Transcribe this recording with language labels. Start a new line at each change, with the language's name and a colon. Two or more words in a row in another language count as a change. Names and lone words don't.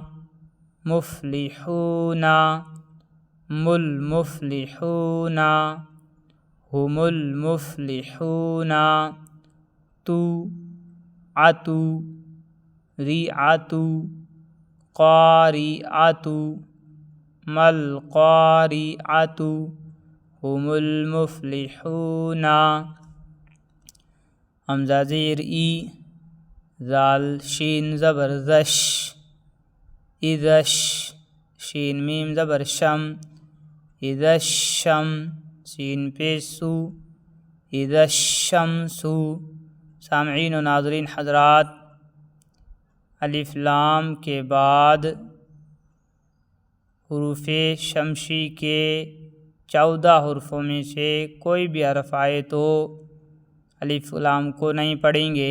Arabic: مفلحون، مل مفلحون، هم المفلحون، تو، عتو، ریعتو، قاریعتو، ملقاریعتو، هم المفلحون۔
Urdu: حمزہ زیر ای، ذال شین زبر ذش، اذش، شین میم زبر شم،
Arabic: اذا الشم،
Urdu: سین پیش سو،
Arabic: اذا الشمس۔
Urdu: سامعین و ناظرین حضرات، الف لام کے بعد حروف شمسی کے 14 حرفوں میں سے کوئی بھی حرف آئے تو الف لام کو نہیں پڑھیں گے۔